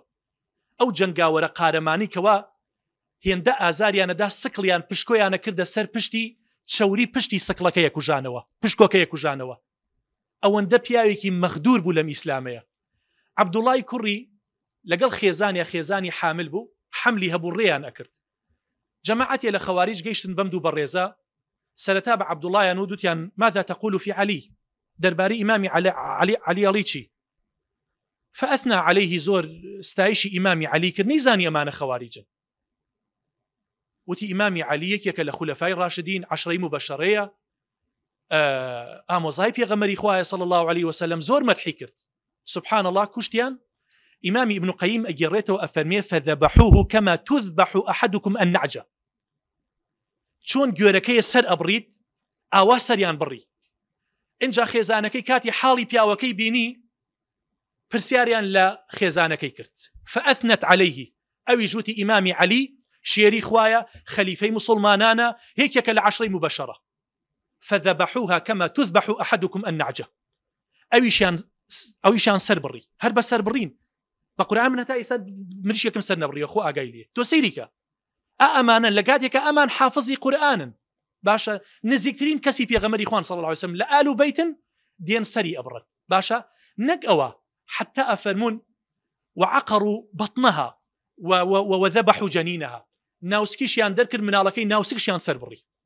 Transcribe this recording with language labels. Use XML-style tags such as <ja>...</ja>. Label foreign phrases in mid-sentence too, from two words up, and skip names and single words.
<ckb>ئەو جەنگاوەرە قارەمانی کەوا هێندە ئازاریانەدا سکڵیان پشکۆیانە کردە سەر پشتی چەوری پشتی سکڵەکە یەکوژانەوە پشکۆکە یەکوژانەوە ئەوەندە پیاوێکی مەخدور بوو لەم ئیسلامەیە عەبدوڵڵای کوڕی لەگەڵ خێزانی حامل بوو حملی هەبوو ڕێیان ئەکرد جەماعەتێ لە خەواریج گەیشتن بەم دوو بەڕێزە سەرەتا بە عەبدوڵڵایان و دوتیان</ckb> <ar>ماذا تقول في علي</ar> <ckb>دەربارەی ئیمامی عەلی چی</ckb> <ar>فأثنى عليه</ar> <ckb>زۆر ستایشی ئیمامی عەلی کرد نەیزانی ئەمانە خەواریجن وتی ئیمامی عەلی یەکێکە لە خولەفای ڕاشدین عەشرەی مبەشەرەیە ئامۆزای پێغەمبەری خوایە</ckb> <ar>صلی الله عليه وسلم</ar> <ckb>زۆر مەدحی کرد</ckb> <ar>سبحان الله</ar> <ckb>کوشتیان ئیمامی ابن قەییم ئەگێڕێتەوە ئەفەرمێ</ckb> <ar>فذبحوه كما تذبح أحدكم النعجة</ar> <ckb>چۆن گوێرەکەی سەر ئەبڕیت ئاوا سەریان بڕی اینجا خێزانەکەی کاتی حاڵی پیاوەکەی بینی پرسیاریان لە خێزانەکەی کرد</ckb> <ar>فأثنت عليه</ar> <ckb>ئەوی جوتی ئیمامی عەلی شێری خوایە خەلیفەی مسلمانانە هیچێکە لە عەشرەی مبەشەرە</ckb> <ar>فذبحوها كما تذبح أحدكم النعجة</ar> <ckb>ئەویشان سەر بڕی هەر بە سەر بڕین بە قورئان من هەتا ئێستا مریشێکم سەر نەبڕیە خۆ ئاگای لێ تۆ سەیریکە ئەمانە لە کاتێکە ئەمان حافظی قورئانن باشە نزیکترین کەسی پێغەمبەری خوان</ckb> <ar>صلی الله عليه وسلم</ar> <ckb>لە ئال و بەیتن دێن سەری ئەبڕن باشە نەک ئەوە</ckb> <ar>حتى أفرمون وعقروا بطنها وذبحوا جنينها</ar> <ckb>ناوسکیشیان دەرکرد مناڵەکەی ناوسکشیان سەر بڕی</ckb>